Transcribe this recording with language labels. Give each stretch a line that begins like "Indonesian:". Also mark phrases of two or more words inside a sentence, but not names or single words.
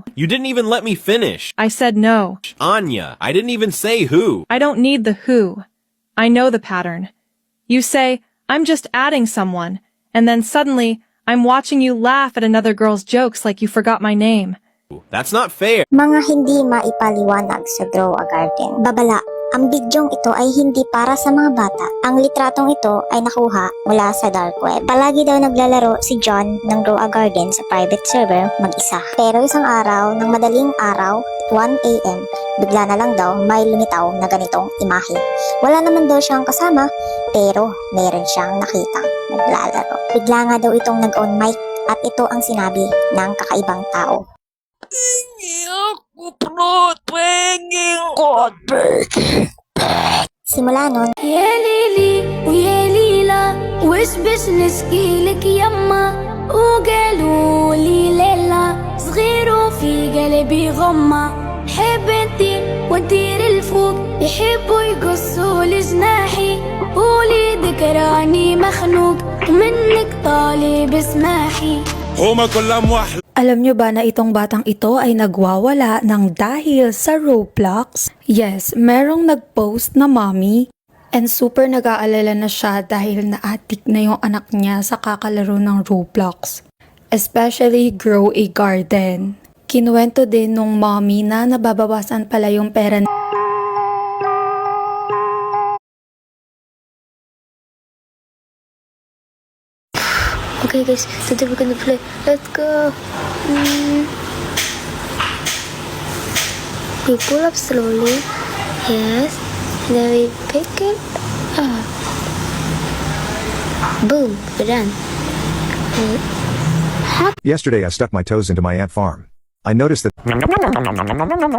English: You didn't even let me finish. I said no. Anya, I didn't even say who. I don't need the who. I know the pattern. You say, I'm just adding someone, and then suddenly, I'm watching you laugh at another girl's jokes like you forgot my name. That's not fair.
Filipino: Mga hindi maipaliwanag sa Grow a Garden. Babala, ang bidyong ito ay hindi para sa mga bata. Ang litratong ito ay nakuha mula sa
English: dark web.
Filipino: Palagi daw naglalaro si John ng Grow a Garden sa
English: private server
Filipino: mag-isa. Pero isang araw, ng madaling araw, 1 AM, bigla na lang daw may lumitaw na ganitong imahe. Wala naman daw siyang kasama, pero meron siyang nakitang naglalaro. Bigla nga daw itong nag-on mic at ito ang sinabi ng kakaibang tao. Simula nun,
Arabic: يا ليلي ويا ليلى وش بش نشكيلك يما وقالوا لي ليلى صغير وفي قلبي غمة حب انتي وادير الفوق يحبوا يقصوا لجناحي قولي ذكراني مخنوق منك طالب اسماحي.
Filipino: Alam nyo ba na itong batang ito ay nagwawala ng dahil sa Roblox? Yes, merong nag-post na
English: mommy and super
Filipino: nag-aalala na siya dahil na-addict na yung anak niya sa kakalaro ng Roblox. Especially Grow a Garden. Kinuwento din nung mommy na nababawasan pala yung pera
English: Okay guys, today we're gonna play. Let's go. We pull up slowly. Yes. And then we pick it up. Boom. We're done. Yesterday I stuck my toes into my ant farm.